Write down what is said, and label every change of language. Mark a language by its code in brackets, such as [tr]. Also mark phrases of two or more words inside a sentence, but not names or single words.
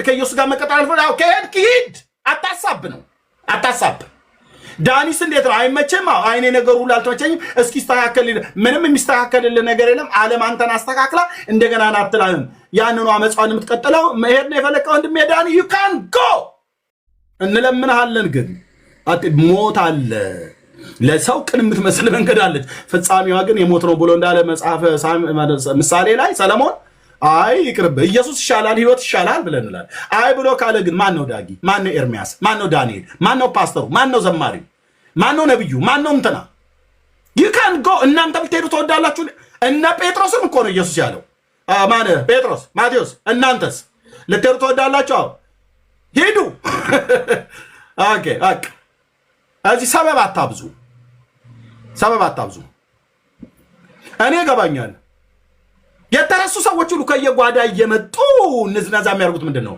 [am] ከኢየሱስ ጋር መቀጠል ፈለክ ከሄድክ ሂድ። አታሳብ። ዳኒስ እንዴት ነው? አይመችም? አይኔ ነገሩ ሁሉ አልተመቸኝም። እስኪ ይስተካከል። ምንም የሚስተካከልልህ ነገር የለም። ዓለም አንተን አስተካክላ እንደገና ናትላህም ያንኑ አመፃን የምትቀጥለው መሄድ ነው የፈለከው። ወንድሜ ዳኒ [en] you can go [am] እንለምንሃለን። ግን ሞት አለ። ለሰው ቅን የምትመስል መንገድ አለች፣ ፍጻሜዋ ግን የሞት ነው ብሎ እንዳለ መጽሐፈ ምሳሌ ላይ ሰለሞን አይ ይቅርብ ኢየሱስ ይሻላል ህይወት ይሻላል ብለን እንላለን። አይ ብሎ ካለ ግን ማን ነው ዳጊ? ማን ነው ኤርሚያስ? ማን ነው ዳንኤል? ማን ነው ፓስተሩ? ማን ነው ዘማሪው? ማን ነው ነብዩ? ማን ነው እንትና? [en] you can go። [am] እናንተ ብትሄዱ ተወዳላችሁ። እነ ጴጥሮስም እኮ ነው ኢየሱስ ያለው። ማን ጴጥሮስ፣ ማቴዎስ፣ እናንተስ ልትሄዱ ተወዳላችሁ? ሄዱ። ኦኬ እዚህ ሰበብ አታብዙ። እኔ ገባኛል። የተረሱ ሰዎች ሁሉ ከየጓዳ እየመጡ ንዝነዛ የሚያደርጉት ምንድን ነው?